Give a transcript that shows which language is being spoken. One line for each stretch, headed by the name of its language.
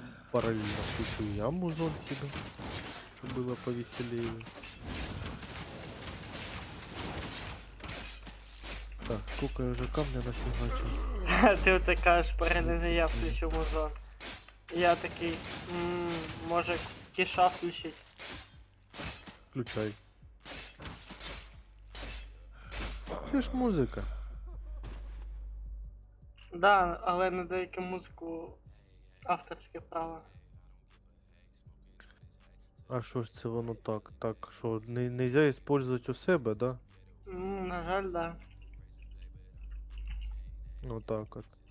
Russian: Параллельно включу я музон себе, чтобы было повеселее. Так, сколько я уже камня нафигачил.
Ukrainian: Ти оце кажеш, перенеси, я включу музон. Я такий, може кіша включить.
Russian: Включай.
Ukrainian: Це ж музика. Да, але на деяку музику авторське право. А що ж це воно так?
Russian: Так, що нельзя использовать у себе, да?
Ukrainian: На жаль, да. Ну так от.